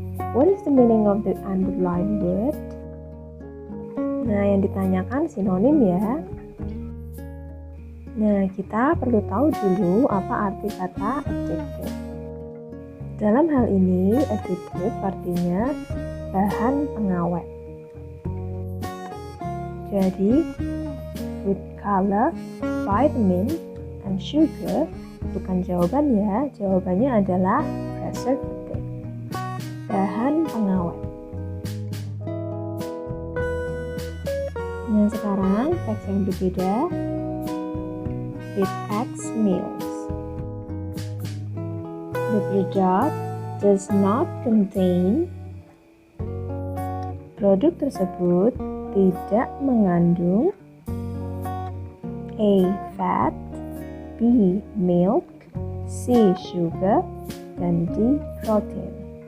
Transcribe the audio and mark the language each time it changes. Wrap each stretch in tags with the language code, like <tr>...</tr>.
<en>What is the meaning of the underlined word?</en> <id>Nah, yang ditanyakan sinonim ya. Nah, kita perlu tahu dulu apa arti kata adjective. Dalam hal ini, adjective artinya bahan pengawet. Jadi,</id> <en>food color, vitamin, and sugar</en> <id>bukan jawaban ya. Jawabannya adalah preservative, bahan pengawet. Nah, sekarang teks yang berbeda.</id> <en>With X meals. The product does not contain.</en> <id>Produk tersebut tidak mengandung A.</id> <en>Fat, B. Milk, C. Sugar, dan D. Protein.</en>